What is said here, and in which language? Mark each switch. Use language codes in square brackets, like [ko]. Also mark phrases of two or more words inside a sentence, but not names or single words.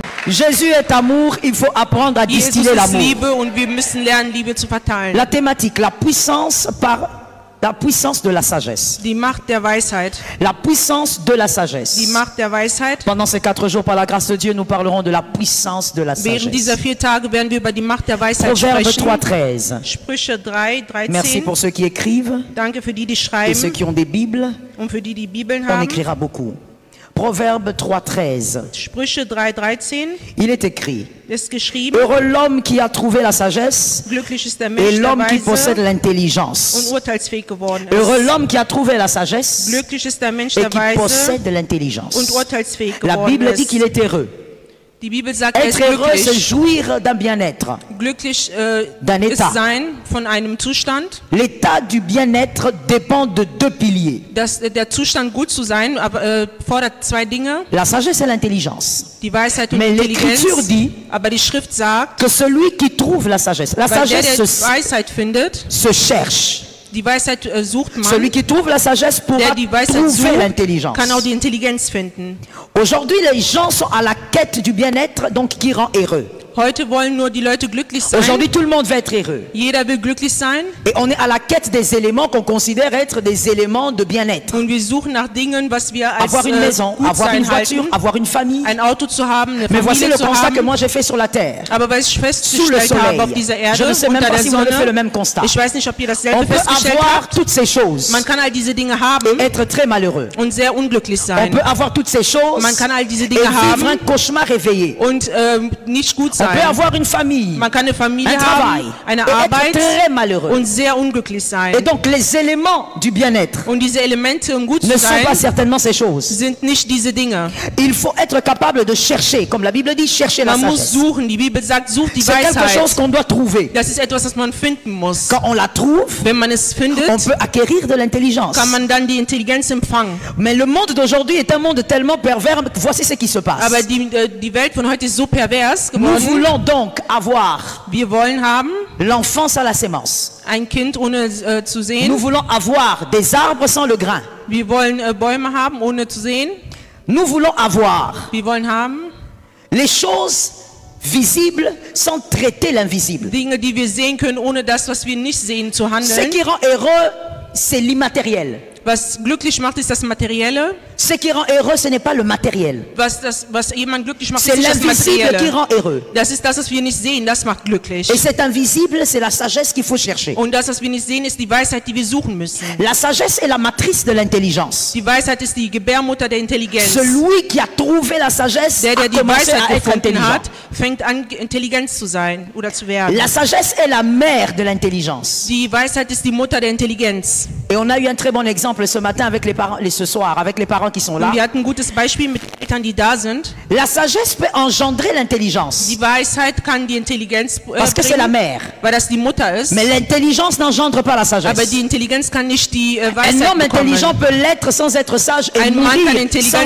[fr] Jésus est amour, il faut apprendre à distiller [de] Jesus ist [fr] l'amour. [de] Liebe und wir müssen lernen, Liebe zu verteilen. [fr] La thématique, la puissance de la sagesse. [de] Die Macht der Weisheit. [fr] La puissance de la sagesse. [de] Die Macht der Weisheit. [fr] Pendant ces 4 jours, par la grâce de Dieu, nous parlerons de la puissance de la [de] Während dieser [fr] sagesse. [de] 4 Tage werden wir über die Macht der Weisheit [fr] Proverbe [de] sprechen. [fr] 3,13. [de] Sprüche 3, [fr] Merci [de] 13. [fr] pour ceux qui écrivent [de] Danke für die [fr] et ceux [de] schreiben [fr] qui ont des Bibles. [de] und für die Bibeln [fr] On [de] haben. [fr] écrira beaucoup. Proverbe 3,13. [de] Sprüche 3, 13 [fr] Il est écrit: [de] ist geschrieben. [fr] Heureux l'homme qui a trouvé la sagesse [de] Glücklich ist der [fr] et [de] Mensch, der [fr] l'homme qui possède [de] weise und [fr] l'intelligence. [de] urteilsfähig geworden [fr] Heureux [de] ist. [fr] l'homme qui a trouvé la sagesse [de] Glücklich ist der Mensch, [fr] et [de] der [fr] qui [de] weise [fr] possède l'intelligence. [de] und urteilsfähig [fr] La [de] geworden [fr] Bible dit [de] ist. [fr] qu'il est heureux. [de] Die Bibel sagt, er ist [fr] Être heureux, c'est [de] glücklich. [fr] jouir d'un bien-être. [de] Glücklich [fr] D'un [de] ist [fr] État. [de] sein von einem Zustand. [fr] L'état du bien-être dépend de 2 piliers. [de] Der Zustand gut zu sein, aber fordert 2 Dinge. [fr] La sagesse et l'intelligence. [de] Die Weisheit und [fr] Mais [de] Intelligenz. [fr] l'Écriture dit [de] Aber die Schrift sagt, [fr] que celui qui trouve la sagesse, la [de] weil der [fr] sagesse [de] Weisheit findet, [fr] se cherche. [de] die Weisheit sucht man. [fr] Celui qui trouve la sagesse pourra [de] Der die Weisheit [fr] trouver [de] sucht, [fr] l'intelligence. [de] kann auch die Intelligenz finden. [fr] Aujourd'hui, les gens sont à la quête du bien-être, donc qui rend heureux. [de] Heute wollen nur die Leute glücklich sein. [fr] Aujourd'hui, tout le monde veut être heureux. [de] Jeder will glücklich sein. [fr] Et on est à la quête des éléments qu'on considère être des éléments de bien-être. [de] Und wir suchen nach Dingen, was wir als [fr] Avoir une maison, [de] gut [fr] avoir une [de] sein [fr] voiture, [de] halten. [fr] avoir une famille. [de] Ein Auto zu haben, eine [fr] Mais voici [de] Familie [fr] le [de] zu [fr] constat que [de] haben. [fr] moi j'ai fait sur la terre. [de] Aber was ich [fr] Sous le [de] festgestellt [fr] soleil. [de] habe auf dieser Erde, [fr] Je ne sais même [de] unter [fr] pas [de] der [fr] si vous avez fait le [de] Sonne, [fr] même constat. [de] ich weiß nicht, ob ihr [fr] On [de] dasselbe [fr] peut [de] festgestellt [fr] avoir [de] habt. [fr] toutes ces choses [de] Man kann all diese Dinge haben [fr] et être très malheureux. [de] und sehr unglücklich [fr] On [de] sein. [fr] peut avoir toutes ces choses [de] Man kann all diese [fr] et [de] Dinge [fr] vivre un [de] haben [fr] cauchemar réveillé. [de] und nicht gut [fr] On peut [de] sein. [fr] avoir une famille, [de] Man kann eine Familie [fr] un travail [de] haben, eine [fr] et être [de] Arbeit [fr] très malheureux. [de] und sehr unglücklich sein. [fr] Et donc les éléments du bien-être [de] Und diese Elemente, um gut [fr] ne [de] zu [fr] sont [de] sein, [fr] pas certainement ces choses. [de] sind nicht diese Dinge. [fr] Il faut être capable de chercher, comme la Bible dit, chercher la [de] Man muss [fr] sagesse. [de] suchen. Die Bibel sagt, sucht die [fr] C'est quelque chose [de] Weisheit. [fr] qu'on doit trouver. [de] Das ist etwas, das man finden muss. [fr] Quand on la trouve, [de] Wenn man es findet, [fr] on peut acquérir de l'intelligence. [de] kann man dann die Intelligenz empfangen. [fr] Mais le monde d'aujourd'hui est un monde tellement pervers. Voici ce qui se passe. [de] Aber die Welt von heute ist so pervers [fr] Nous [de] geworden. [fr] voulons donc avoir [de] Wir wollen haben [fr] l'enfance à la sémence. [de] ein Kind ohne zu [fr] Nous [de] sehen. [fr] voulons avoir des arbres sans le grain. [de] Wir wollen Bäume haben ohne zu sehen. [fr] Nous voulons avoir [de] Wir wollen haben [fr] les choses visibles sans traiter l'invisible. [de] Dinge, die wir sehen können, ohne das, was wir nicht sehen, zu [fr] Ce [de] handeln. [fr] qui rend heureux, c'est l'immatériel. [de] Was glücklich macht, ist das Materielle. [fr] Ce qui rend heureux, ce n'est pas le matériel. [de] Was jemand glücklich macht, [fr] C'est [de] ist nicht das [fr] l'invisible qui [de] Materielle. [fr] rend heureux. [de] Das ist das, was wir nicht sehen, das macht glücklich. [fr] Et cet invisible, c'est la sagesse qu'il faut chercher. [de] Und das, was wir nicht sehen, ist die Weisheit, die wir suchen müssen. [fr] La sagesse est la matrice de l'intelligence. [de] Die Weisheit ist die Gebärmutter der Intelligenz. [fr] Celui qui a trouvé la sagesse [de] Der [fr] a [de] die [fr] commencé [de] Weisheit [fr] à être [de] gefunden [fr] intelligent. [de] hat, fängt an, Intelligenz zu sein oder zu werden. [fr] La sagesse est la mère de l'intelligence. [de] Die Weisheit ist die Mutter der Intelligenz. [fr] Et on a eu un très bon exemple ce matin avec les parents, ce soir, avec les parents qui sont là. [de] Und wir hatten ein gutes Beispiel mit Eltern, die da sind. [fr] La sagesse peut engendrer l'intelligence. [de] Die Weisheit kann die Intelligenz [fr] Parce que c'est la [de] bringen, [fr] mère. [de] weil das die Mutter ist. [fr] Mais l'intelligence n'engendre pas la sagesse. [de] Aber die Intelligenz kann nicht die [fr] Un [de] Weisheit [fr] homme intelligent [de] bekommen. [fr] peut l'être sans être sage et [de] Ein Mann kann [fr] mourir [de] intelligent